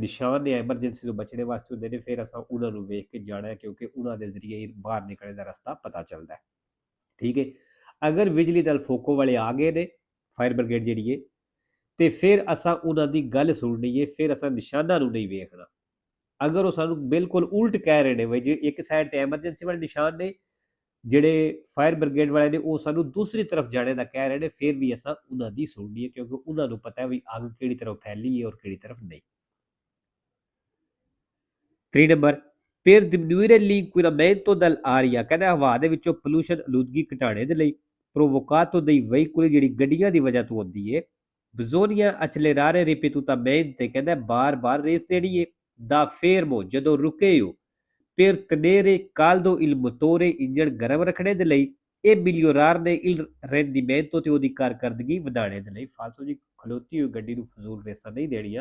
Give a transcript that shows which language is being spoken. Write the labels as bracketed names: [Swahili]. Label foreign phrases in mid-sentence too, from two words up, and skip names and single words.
[Punjabi] ਨਿਸ਼ਾਨ ਨੇ ਐਮਰਜੈਂਸੀ ਤੋਂ ਬਚਣੇ ਵਾਸਤੇ ਹੁੰਦੇ ਨੇ ਫਿਰ ਅਸਾਂ ਉਹਨਾਂ ਨੂੰ ਵੇਖ ਕੇ ਜਾਣਾ ਕਿਉਂਕਿ ਉਹਨਾਂ ਦੇ ਜ਼ਰੀਏ ਹੀ ਬਾਹਰ ਨਿਕਲਣ ਦਾ ਰਸਤਾ ਪਤਾ ਚੱਲਦਾ ਹੈ ਠੀਕ ਹੈ ਅਗਰ ਬਿਜਲੀ ਦਲ ਫੋਕੋ ਵਾਲੇ ਆ ਗਏ ਨੇ ਫਾਇਰ ਬ੍ਰਿਗੇਡ ਜਿਹੜੀ ਏ ਤੇ ਫਿਰ ਅਸਾਂ ਉਹਨਾਂ ਦੀ ਗੱਲ ਸੁਣਨੀ ਏ ਫਿਰ ਅਸਾਂ ਨਿਸ਼ਾਨਾਂ ਨੂੰ ਨਹੀਂ ਵੇਖਣਾ ਅਗਰ ਉਹ ਸਾਨੂੰ ਬਿਲਕੁਲ ਉਲਟ ਕਹਿ ਰਹੇ ਨੇ ਬਈ ਜੇ ਇੱਕ ਸਾਈਡ ਤੇ ਐਮਰਜੈਂਸੀ ਵਾਲੇ ਨਿਸ਼ਾਨ ਨੇ ਜਿਹੜੇ ਫਾਇਰ ਬ੍ਰਿਗੇਡ ਵਾਲੇ ਨੇ ਉਹ ਸਾਨੂੰ ਦੂਸਰੀ ਤਰਫ ਜਾਣੇ ਦਾ ਕਹਿ ਰਹੇ ਨੇ ਫਿਰ ਵੀ ਅਸਾਂ ਉਹਨਾਂ ਦੀ ਸੁਣਨੀ ਹੈ ਕਿਉਂਕਿ ਉਹਨਾਂ ਨੂੰ ਪਤਾ ਹੈ ਵੀ ਅੱਗ ਕਿਹੜੀ ਤਰਫ ਫੈਲੀ ਹੈ ਔਰ ਕਿਹੜੀ ਤਰਫ ਨਹੀਂ 3 ਨੰਬਰ [Italian] per diminuire l'inquinamento dell'aria [Punjabi] ਕਹਿੰਦਾ ਹਵਾ ਦੇ ਵਿੱਚੋਂ ਪੋਲੂਸ਼ਨ ਆਲੂਦਗੀ ਘਟਾਉਣੇ ਦੇ ਲਈ [Italian] provocato dei veicoli [Punjabi] ਜਿਹੜੀ ਗੱਡੀਆਂ ਦੀ ਵਜ੍ਹਾ ਤੋਂ ਹੁੰਦੀ ਹੈ [Italian] bisogna accelerare ripetutamente [Punjabi] ਕਹਿੰਦਾ ਬਾਰ-ਬਾਰ ਰੇਸ ਦੇਣੀ ਹੈ [Italian] da fermo [Punjabi] ਜਦੋਂ ਰੁਕੇ ਹੋ [Italian] per tenere caldo il motore [Punjabi] ਇੰਜਣ ਗਰਮ ਰੱਖਣੇ ਦੇ ਲਈ ਇਹ [Italian] migliorare il rendimento [Punjabi] ਤੇ ਉਹਦੀ ਕਾਰਕਰਦਗੀ ਵਧਾਉਣੇ ਦੇ ਲਈ ਫਾਲਤੂ ਜੀ ਖਲੋਤੀ ਹੋਈ ਗੱਡੀ ਨੂੰ ਫਜ਼ੂਲ ਰੇਸਾਂ ਨਹੀਂ ਦੇਣੀਆਂ